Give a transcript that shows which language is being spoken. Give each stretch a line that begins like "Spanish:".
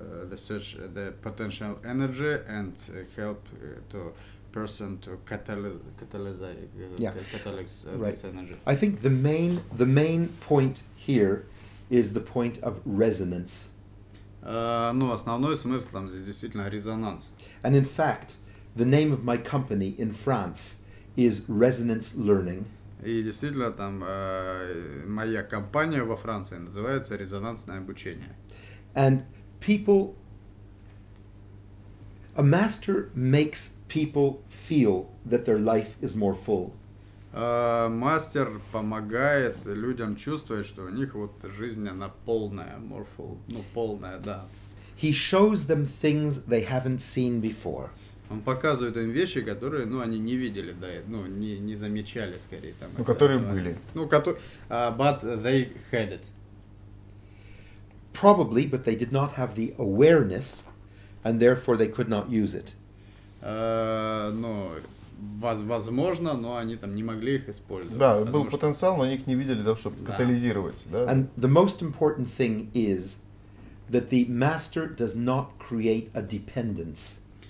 English: The search the potential energy and help to person to catalyze Yeah. Right. this energy. I think the main point here is the point of resonance.
Russian: Ну, основной смысл там здесь действительно резонанс.
English: And in fact, the name of my company in France is Resonance Learning.
Russian: И действительно там моя компания во Франции называется резонансное обучение.
English: And a master makes people feel that their life is more full.
Russian: Мастер помогает людям чувствовать, что у них вот жизнь она полная,
English: more full,
Russian: ну полная, да.
English: He shows them things they haven't seen before.
Russian: Он показывает им вещи, которые, ну, они не видели до этого, ну, не замечали, скорее. Там, Ну, которые были.
English: Ну, but they had it. Probably, but they did not have the awareness, and therefore they could not use it.
Russian: Ну, возможно, но они там не могли их использовать. Да, был потому что- потенциал, но они их не видели, да, чтобы Да. катализировать. Да?
English: And the most important thing is that the master does not create a dependence.